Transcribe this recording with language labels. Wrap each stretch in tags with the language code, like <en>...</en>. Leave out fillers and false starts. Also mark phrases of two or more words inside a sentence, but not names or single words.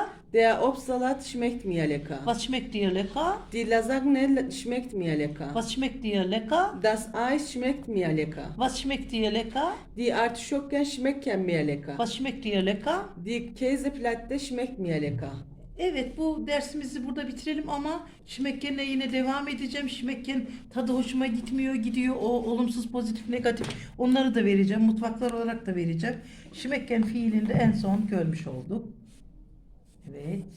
<de>Der Obstsalat schmeckt mir lecker. Was schmeckt dir lecker? Die Lasagne schmeckt mir lecker. Was schmeckt dir lecker? Das Eis schmeckt mir lecker. Was schmeckt dir lecker? Die Artischocken schmecken mir lecker. Was schmeckt dir lecker? Die Käseplatte schmeckt mir lecker.</de> <tr>Evet, bu dersimizi burada bitirelim ama Schmecken'le yine devam edeceğim. Schmecken tadı hoşuma gidiyor. O olumsuz, pozitif, negatif. Onları da vereceğim. Mutfaklar olarak da vereceğim. Schmecken fiilini de en son görmüş olduk. Evet. Görüşürüz.</tr>